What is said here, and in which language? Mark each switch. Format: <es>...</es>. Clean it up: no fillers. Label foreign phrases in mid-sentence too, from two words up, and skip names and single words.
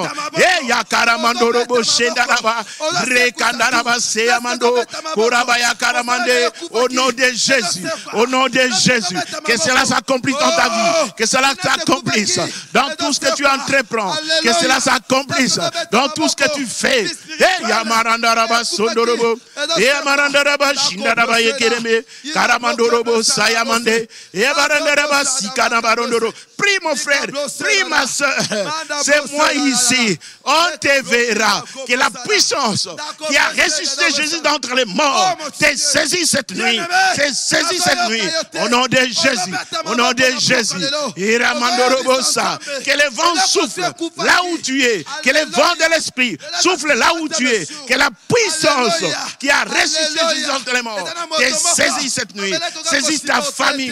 <fr>Et Yakaramando Robo Shendaraba, Rekandaraba Seyamando, Korabaya Karamande, au nom de Jésus, au nom de Jésus, que cela s'accomplisse dans ta vie, que cela s'accomplisse dans tout ce que tu entreprends, que cela s'accomplisse dans tout ce que tu fais. Et Yamarandaraba Sondorobo, et Yamarandaraba Shindaraba Yekereme, Karamando Robo Sayamande, et Yamarandaraba Sikanabandoro. Prie mon frère, prie ma soeur, c'est moi ici, on te verra, que la puissance qui a ressuscité Jésus d'entre les morts t'est saisie cette nuit, t'est saisie cette nuit, au nom de Jésus, au nom de Jésus. Que le vent souffle là où tu es, que le vent de l'esprit souffle là où tu es, que la puissance qui a ressuscité Jésus d'entre les morts t'est saisie cette nuit, saisis ta famille.</fr>